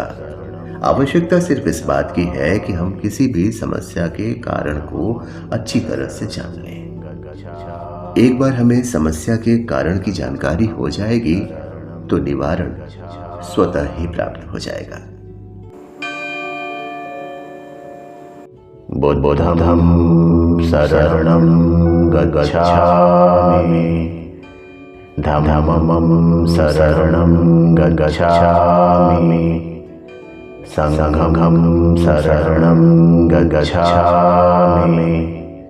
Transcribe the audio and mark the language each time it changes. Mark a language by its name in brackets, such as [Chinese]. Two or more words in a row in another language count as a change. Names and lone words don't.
[Hindi] आवश्यकता सिर्फ इस बात की है कि हम किसी भी समस्या के कारण को अच्छी तरह से जान लें। एक बार हमें समस्या के कारण की जानकारी हो जाएगी तो निवारण स्वतः ही प्राप्त हो जाएगा। [Pali] बुद्धं शरणं गच्छामि, धम्मं शरणं गच्छामि, संघं शरणं गच्छामि,